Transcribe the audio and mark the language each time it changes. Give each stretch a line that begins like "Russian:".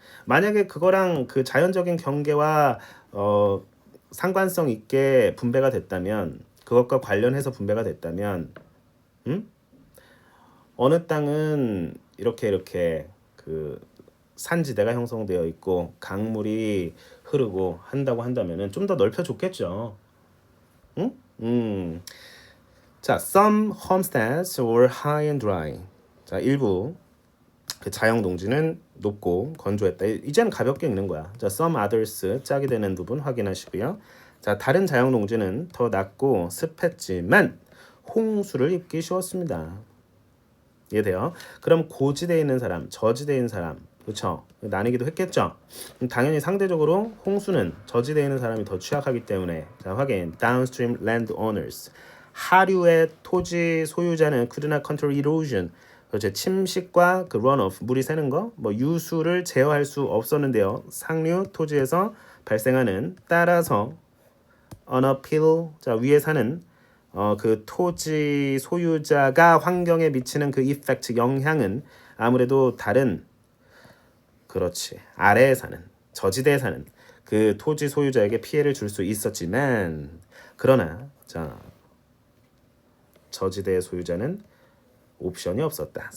Korean: 만약에 그거랑 그 자연적인 경계와 상관성 있게 분배가 됐다면, 그것과 관련해서 분배가 됐다면, 음? 어느 땅은 이렇게 그 산지대가 형성되어 있고 강물이 흐르고 한다고 한다면은 좀 더 넓혀줬겠죠. 응?
English: 자, some homesteads were high and dry.
Korean: 자, 일부 그 자영 농지는 높고 건조했다. 이제는 가볍게 읽는 거야. 자,
English: some others
Korean: 짝이 되는 부분 확인하시고요. 자, 다른 자영 농지는 더 낮고 습했지만 홍수를 입기 쉬웠습니다. 이해돼요? 그럼 고지대에 있는 사람, 저지대에 있는 사람, 그렇죠? 나뉘기도 했겠죠. 당연히 상대적으로 홍수는 저지대에 있는 사람이 더 취약하기 때문에 자 확인.
English: Downstream landowners
Korean: 하류의 토지 소유자는
English: could not control erosion.
Korean: 그렇죠. 침식과 그 runoff 물이 새는 거, 뭐 유수를 제어할 수 없었는데요. 상류 토지에서 발생하는 따라서
English: on uphill
Korean: 자 위에 사는 그 토지 소유자가 환경에 미치는 그 이펙트 영향은 아무래도 다른 그렇지 아래에 사는 저지대에 사는 그 토지 소유자에게 피해를 줄 수 있었지만 그러나 자 저지대 소유자는 옵션이 없었다.